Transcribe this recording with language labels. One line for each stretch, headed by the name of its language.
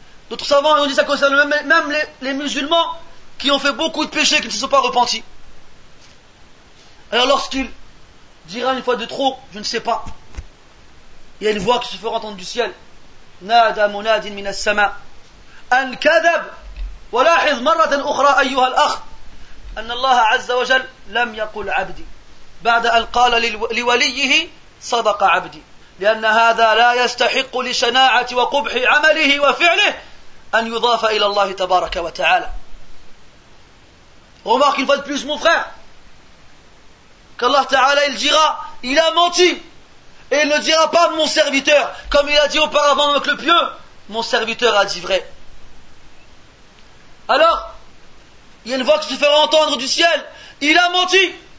French: D'autres savants ont dit ça concerne même les musulmans qui ont fait beaucoup de péchés qui ne se sont pas repentis. Alors lorsqu'il dira une fois de trop, je ne sais pas, il y a une voix qui se fera entendre du ciel:
Arabic: Nada munadin min as-sama an kadhab. ولاحظ مرة أخرى أيها الأخ أن الله عز وجل لم يقل عبدي بعد أن قال لوليه صدق عبدي، لأن هذا لا يستحق لشناعة وقبح عمله وفعله أن يضاف إلى الله تبارك وتعالى.
French: Remarque une fois de plus mon frère qu'Allah Ta'ala il dira: il a menti, et il ne dira pas mon serviteur, comme il a dit auparavant avec le pieux, mon serviteur a dit vrai. Alors, il y a une voix qui se fera entendre du ciel: il a menti.